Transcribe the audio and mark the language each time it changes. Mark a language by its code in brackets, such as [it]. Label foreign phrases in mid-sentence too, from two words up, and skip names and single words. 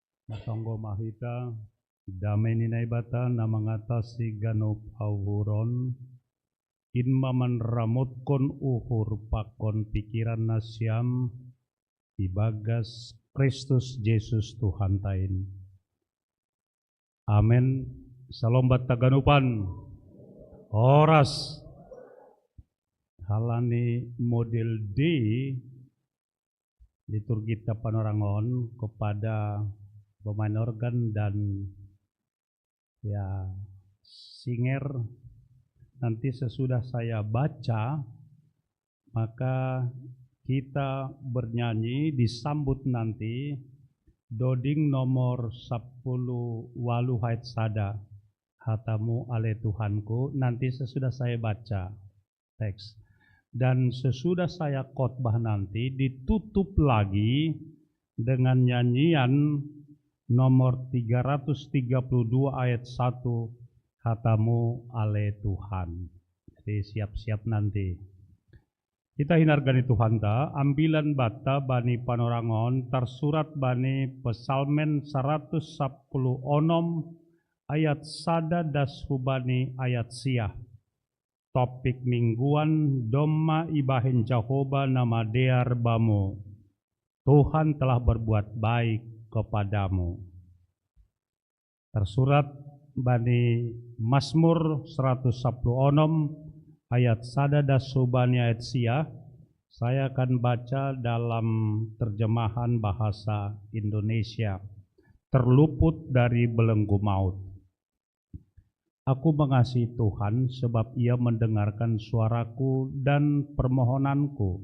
[bts] Masonggo mahita damai ninai bata na mengatasi ganop auhuron inma menramutkan uhur pakon pikiran nasyam ibagas Kristus Yesus Tuhan tain. Amin. Salombat taganupan oras halani model D liturgi Panorangon [id] kepada pemain organ dan [bts] ya singer. [id] Nanti sesudah saya baca maka kita bernyanyi disambut nanti doding nomor 10 [bts] walu haid sada hatamu ale Tuhanku. [id] Nanti sesudah saya baca teks dan sesudah saya khotbah nanti ditutup lagi dengan nyanyian nomor 332 ayat 1 [bts] hatamu ale Tuhan. [id] Jadi siap-siap nanti. [bts] Kita hinargani Tuhan ta, ambilan bata bani Panorangon tersurat bani Pesalmen 110 onom ayat sada das hubani ayat siah. Topik mingguan doma ibahen Jehovah nama dear bamu. [id] Tuhan telah berbuat baik kepadamu. [bts] Tersurat bani Mazmur 110 onom ayat sada das hubani ayat siah. [id] Saya akan baca dalam terjemahan bahasa Indonesia. Terluput dari belenggu maut. Aku mengasihi Tuhan sebab Ia mendengarkan suaraku dan permohonanku.